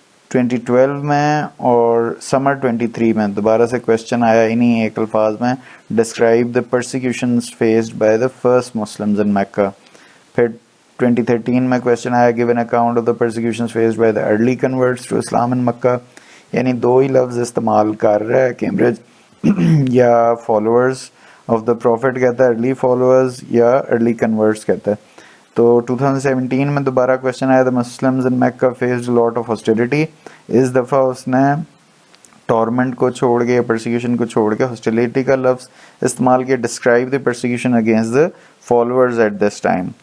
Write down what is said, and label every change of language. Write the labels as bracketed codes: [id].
[ur] 2012 میں اور سمر 23 میں دوبارہ سے کویشچن آیا انہی ایک الفاظ میں، [en] Describe the persecutions faced by the first Muslims in Mecca. [ur] پھر 2013 میں کویشچن آیا [en] Give an account of the persecutions faced by the early converts to Islam in Mecca. [ur] یعنی 2 ہی لفظ استعمال کر رہا ہے کیمبرج، یا [en] followers of the prophet [ur] کہتا ہے ارلی فالوورز، یا ارلی کنورٹس کہتا ہے. تو 2017 میں دوبارہ کویشچن آیا [en] The Muslims in Mecca faced lot of hostility. [ur] اس دفعہ اس نے ٹورمنٹ کو چھوڑ کے، پرسیکیوشن کو چھوڑ کے ہاسٹیلٹی کا لفظ استعمال کیا، [en] Describe the persecution against the followers at this time.